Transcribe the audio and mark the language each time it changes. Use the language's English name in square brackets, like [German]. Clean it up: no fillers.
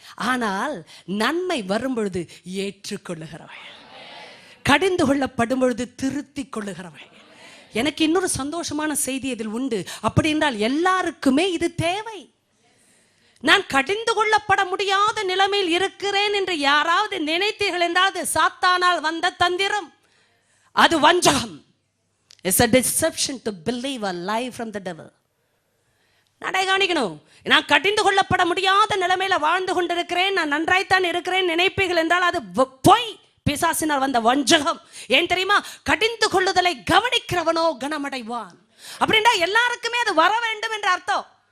[Tamil] ஆனால் நன்மை வரும் பொழுது ஏற்றுக்கொள்ளுகிறவர்கள், கடிந்து கொள்ளப்படும் பொழுது திருத்திக் கொள்ளுகிறவர்கள். எனக்கு இன்னொரு சந்தோஷமான செய்தி இதில் உண்டு. அப்படி என்றால் எல்லாருக்குமே இது தேவை. நான் கடிந்து கொள்ளப்பட முடியாத நிலைமையில் இருக்கிறேன் என்று யாராவது நினைத்தீர்கள் என்றால் அது சாத்தானால் வந்த தந்திரம், அது வஞ்சகம். [English] It's a deception to believe a lie from the devil. [Tamil] நடை காணிக்கணும். நான் கடிந்து கொள்ளப்பட முடியாத நிலைமையில வாழ்ந்து கொண்டிருக்கிறேன், நான் நன்றாய்த்தான் இருக்கிறேன் நினைப்பீர்கள் என்றால் அது பொய், பிசாசினால் வந்த வஞ்சகம். ஏன் தெரியுமா? கடிந்து கொள்ளுதலை கவனிக்கிறவனோ கனமடைவான். அப்படின்னா எல்லாருக்குமே அது வர வேண்டும் என்ற அர்த்தம்.